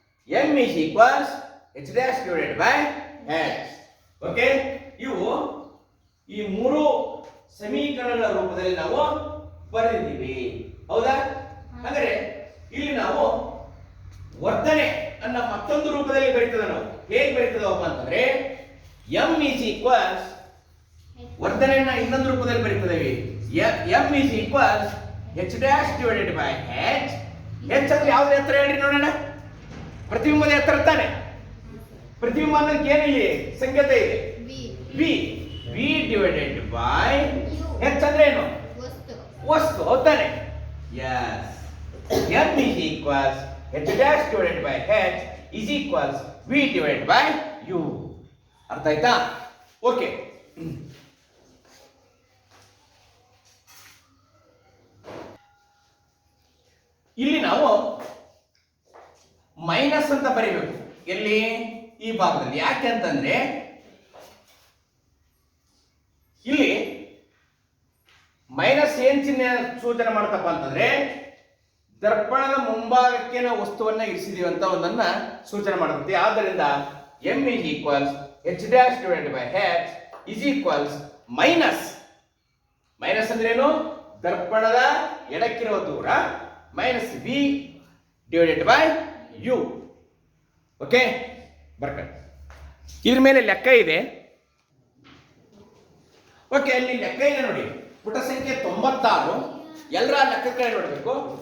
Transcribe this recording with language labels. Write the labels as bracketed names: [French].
[English] m is equals h dash divided by h. [Kannada] Okay, ಇವು ಈ ಮೂರು ಸಮೀಕರಣಗಳ ರೂಪದಲ್ಲಿ ನಾವು ಬರೆದಿದ್ದೀವಿ. ಹೌದಾ? ಹಾಗಾದ್ರೆ ಇಲ್ಲಿ ನಾವು ವರ್ಧನೆ ಅನ್ನ ಮತ್ತೊಂದು ರೂಪದಲ್ಲಿ ಬರೀತದ. ನಾವು ಹೇಗೆ ಬರೀತದವಪ್ಪ ಅಂತಂದ್ರೆ [English] m is equals [Kannada] ವರ್ಧನೆಯನ್ನ ಇನ್ನೊಂದು ರೂಪದಲ್ಲಿ ಬರೀತದೇವಿ. [English] m is equals h dash divided by h. [Kannada] h ಅಂದ್ರೆ ಯಾವ್ದು ಎತ್ತರ ಹೇಳ್ರಿ ನೋಡೋಣ. ಪ್ರತಿಬಿಂಬದ ಎತ್ತರ ತಾನೆ. ಪ್ರತಿಬಿಂಬ ಅನ್ನೋದಕ್ಕೆ ಏನಿಲ್ಲಿ ಸಂಕೇತ ಇದೆ v. [English] v divided by h [Kannada] ಅಂದ್ರೆ ಏನು? ವಸ್ತು. ಹೌದಾನೆ? yes. [English] m is equals h dash divided by h is equals v divided by u. [Kannada] ಅರ್ಥ ಆಯ್ತಾ? ಓಕೆ, ಇಲ್ಲಿ ನಾವು ಮೈನಸ್ ಅಂತ ಬರೀಬೇಕು. ಎಲ್ಲಿ? ಈ ಭಾಗದಲ್ಲಿ. ಯಾಕೆ ಅಂತಂದ್ರೆ ಇಲ್ಲಿ ಮೈನಸ್ ಏನ್ ಚಿಹ್ನೆ ಸೂಚನೆ ಮಾಡ್ತಪ್ಪ ಅಂತಂದ್ರೆ ದರ್ಪಣದ ಮುಂಭಾಗಕ್ಕೆ ನಾವು ವಸ್ತುವನ್ನ ಇರಿಸಿದೀವಿ ಅಂತ ಒಂದನ್ನ ಸೂಚನೆ ಮಾಡುತ್ತೆ. [English] ಆದ್ದರಿಂದ m is equals h dash divided by h is equals [Kannada] minus ಅಂದ್ರೆ ಏನು? ದರ್ಪಣದ ಎಡಕ್ಕಿರುವ ದೂರ minus [English] v divided by u. [Kannada] Okay, ಬರ್ಕ ಇದ್ರ ಮೇಲೆ ಲೆಕ್ಕ ಇದೆ. ಓಕೆ, ಅಲ್ಲಿ ಲೆಕ್ಕ ಇದೆ ನೋಡಿ. ಪುಟ ಸಂಖ್ಯೆ 96. ಎಲ್ಲರ ಲೆಕ್ಕ ಕಡೆ ನೋಡಬೇಕು.